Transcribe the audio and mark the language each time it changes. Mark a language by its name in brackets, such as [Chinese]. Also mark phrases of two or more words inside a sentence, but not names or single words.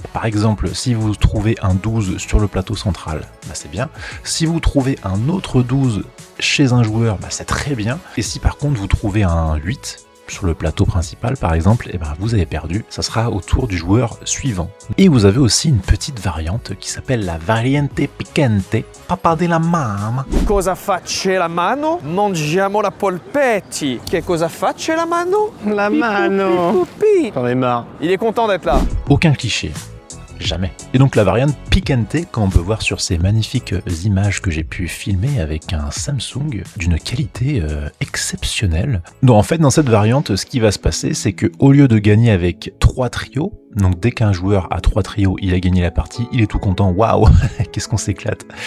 [French] Par exemple, si vous trouvez un 12 sur le plateau central, c'est bien. Si vous trouvez un autre 12 chez un joueur, c'est très bien. Et si par contre vous trouvez un 8 sur le plateau principal par exemple, vous avez perdu, ça sera au tour du joueur suivant. Et vous avez aussi une petite variante qui s'appelle la variante piccante, [Italian] papà della mamma. Cosa fa c'è la mano? Mangiamo la polpetti. Che cosa fa c'è la mano? La mano. Pipi. [French] J'en ai marre. Il est content d'être là. Aucun cliché. Jamais. Et donc la variante piccante, comme on peut voir sur ces magnifiques images que j'ai pu filmer avec un Samsung d'une qualité exceptionnelle. Donc en fait dans cette variante, ce qui va se passer, c'est que au lieu de gagner avec 3 trios, donc dès qu'un joueur a 3 trios, il a gagné la partie, il est tout content, waouh, qu'est-ce qu'on s'éclate.